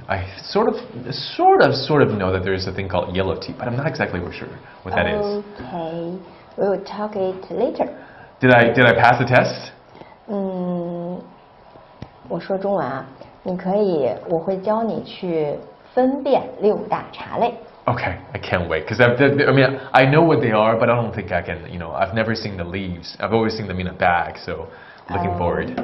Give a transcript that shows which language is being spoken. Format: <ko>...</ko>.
<en>I sort of know that there is a thing called yellow tea, but I'm not exactly sure what that is. Okay, we will talk it later. Did I pass the test?</en> <zh>我说中文啊，你可以，我会教你去分辨6大茶类。</zh> <en>Okay, I can't wait because I know what they are, but I don't think I can. I've never seen the leaves. I've always seen them in a bag, so looking forward.</en>